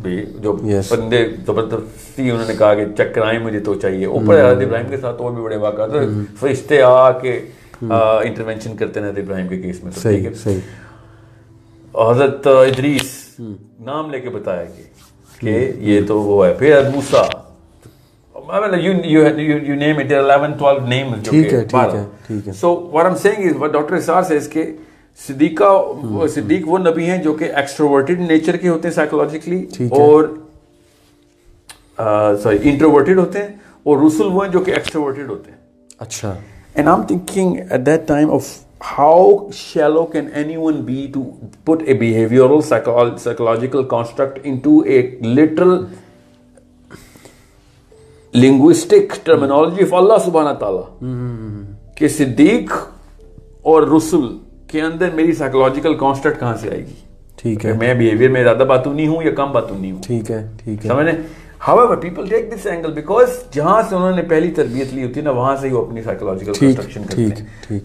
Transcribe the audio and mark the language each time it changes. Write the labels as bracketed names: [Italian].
[Urdu] بھی جو بندے زبردستی انہوں نے کہا کہ چکرائیں مجھے تو چاہیے. اوپر حضرت ابراہیم کے ساتھ اور بھی بڑے واقعات, فرشتے آ کے انٹروینشن کرتے ہیں حضرت ابراہیم کے کیس میں. صحیح. حضرت ادریس نام لے کے بتایا کہ یہ تو وہ ہے. پھر موسیٰ, [English] I mean, you name it, there are 11, 12 names. [Urdu] ٹھیک ہے. [English] So what I'm saying is, what Dr. [Urdu] Isar says کہ صدیق وہ نبی ہیں جو کہ ایکسٹروورٹڈ نیچر کے ہوتے ہیں سائیکولوجیکلی, اور انٹروورٹڈ ہوتے ہیں, اور رسول وہ ہیں جو کہ ایکسٹروورٹڈ ہوتے ہیں. اچھا. [English] And I'm thinking at that time of how shallow can anyone be to put a behavioral psychological construct into a literal linguistic terminology of Allah subhanahu wa ta'ala. [Urdu] کہ صدیق اور رسول کے اندر میری سائیکولوجیکل کانسٹرکٹ کہاں سے آئے گی؟ ٹھیک ہے. میں بیہیویئر میں زیادہ باتونی ہوں یا کم باتونی ہوں. ٹھیک ہے. سمجھنے. [English] However, people take this angle because [Urdu] جہاں سے انہوں نے پہلی تربیت لی ہوتی ہے نا, وہاں سے ہی وہ اپنی سائیکولوجیکل کنسٹرکشن کرتے ہیں.